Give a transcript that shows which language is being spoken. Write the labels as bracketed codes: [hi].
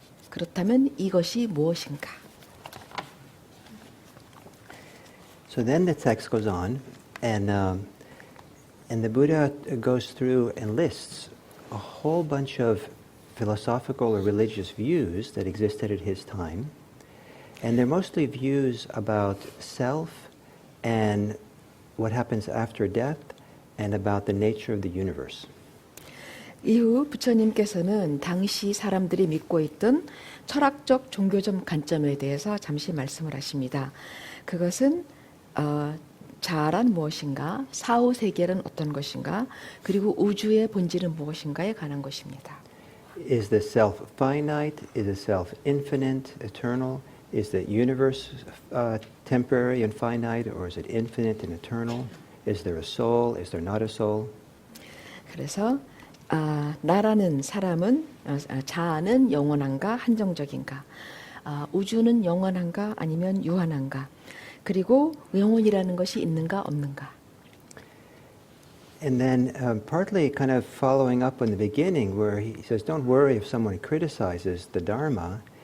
[ko] 그렇다면 이것이 무엇인가? [en] So then the text goes on, and the Buddha goes through and lists a whole bunch of philosophical or religious views that existed at his time, and they're mostly views about self and what happens after death and about the nature of the universe. [ko] 이후 부처님께서는 당시 사람들이 믿고 있던 철학적 종교적 관점에 대해서 잠시 말씀을 하십니다. 그것은 자아란 무엇인가, 사후 세계는 어떤 것인가, 그리고 우주의 본질은 무엇인가에 관한 것입니다. [en] Is the self finite? Is the self infinite, eternal? Is the universe temporary and finite, or is it infinite and eternal? Is there a soul? Is there not a soul? [ko] 그래서 나라는 사람은 자아는 영원한가 한정적인가, 우주는 영원한가 아니면 유한한가, 그리고 영혼이라는 것이 있는가 없는가. [en] And then partly kind of following up on the beginning where he says, don't worry if someone criticizes the Dharma.